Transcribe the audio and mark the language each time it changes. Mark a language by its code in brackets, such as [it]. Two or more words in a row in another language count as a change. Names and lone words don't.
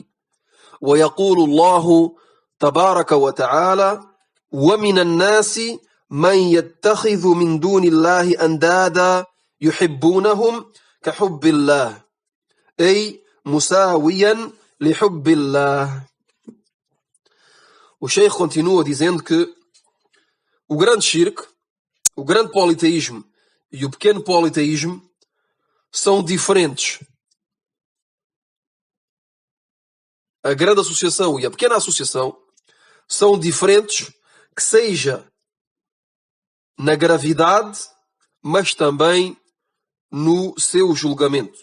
[ar] ويقول الله تبارك وتعالى: ومن الناس من يتخذ من دون الله أندادا يحبونهم كحب الله، أي مساويا لحب الله. [pt] O Sheikh continua dizendo que o grande shirk, o grande politeísmo e o pequeno politeísmo são diferentes. a grande associação e a pequena associação são diferentes, que seja na gravidade, mas também no seu julgamento.